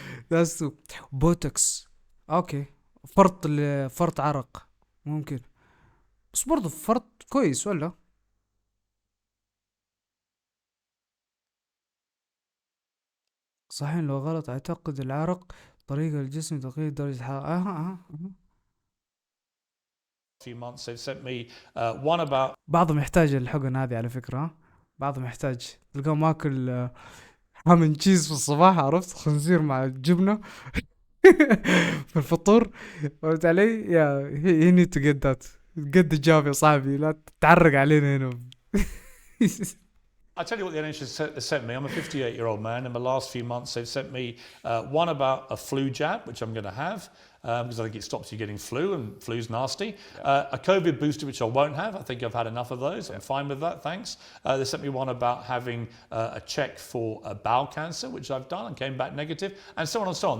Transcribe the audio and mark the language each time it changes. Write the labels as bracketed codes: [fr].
[en] that's too [ar] بوتوكس، اوكي فرط عرق ممكن، بس برضو فرط كويس ولا؟ صحيح لو غلط، اعتقد العرق طريقة الجسم تغيير درجة الحرارة. [en] Few months they've sent me one about. [ar] بعضهم يحتاج الحقن هذه على فكرة، بعضهم يحتاج، تلقاه ماكل [en] ham and cheese [ar] في الصباح، عرفت، خنزير مع الجبنة في الفطور، فهمت علي، يا [en] he need to get that، get the job [ar] يا صاحبي، لا تعرق علينا هنا. [en] I tell you what the NHS has sent me. I'm a 58-year-old man. In the last few months, they've sent me one about a flu jab, which I'm going to have, because I think it stops you getting flu, and flu's nasty. A COVID booster, which I won't have. I think I've had enough of those. I'm fine with that, thanks. They sent me one about having a check for bowel cancer, which I've done and came back negative, and so on and so on.